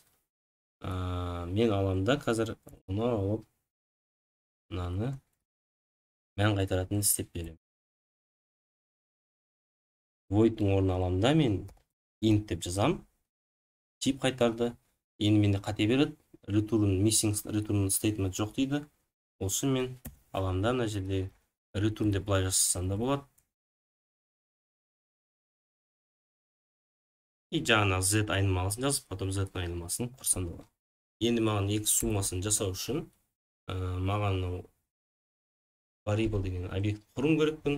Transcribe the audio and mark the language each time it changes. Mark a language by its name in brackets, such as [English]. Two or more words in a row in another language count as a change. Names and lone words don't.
[Kazakh] Мен аламда қазір оны алып мынаны мән қайтаратын істеп беремін. Void'тың орнына аламда мен int деп жазам. Тип қайтарды. Енді менде қате береді. Return [English] missing return statement [Kazakh] жоқ дейді. Ол үшін мен аламда мына жерде return деп былай жазсам да болады. И жаңа z айнымалысын жазып, потом z айнымалысын құрсам да болады. Енді маған x суммасын жасау үшін маған variable деген объект құруым керекпін.